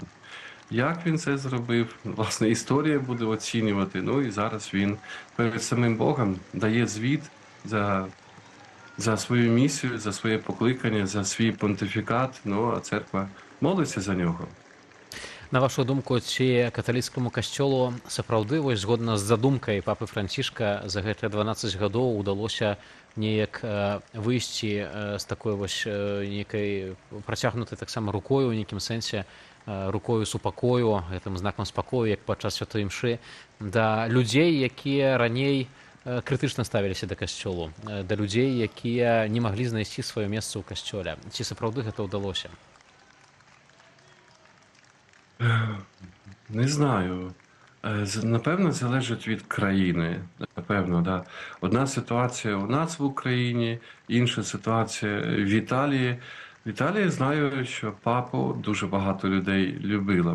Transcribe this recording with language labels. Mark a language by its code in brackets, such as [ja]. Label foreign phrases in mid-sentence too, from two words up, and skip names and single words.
[uk] Як він це зробив? Власне, історія буде оцінювати. І зараз він перед самим Богом дає звіт за свою місію, за своє покликання, за свій понтифікат, а церква молиться за нього. [be] На вашу думку, ці каталіцкаму касцёлу сапраўды, вось згодна з задумкай папы Францішка, за гэтыя 12 гадоў удалося неяк выйсці з такой вось нейкай працягнутай таксама рукою, у нейкім сэнсе, рукою супакою, гэтым знакам спакою, як падчас святой імшы, да людзей, якія раней крытычна ставіліся да касцёлу, да людзей, якія не маглі знайсці сваё месца ў касцёле. Ці сапраўды гэта ўдалося? [uk] Не знаю. Напевно, залежить від країни. Напевно, да. Одна ситуація у нас в Україні, інша ситуація в Італії. В Італії знаю, що папу дуже багато людей любило.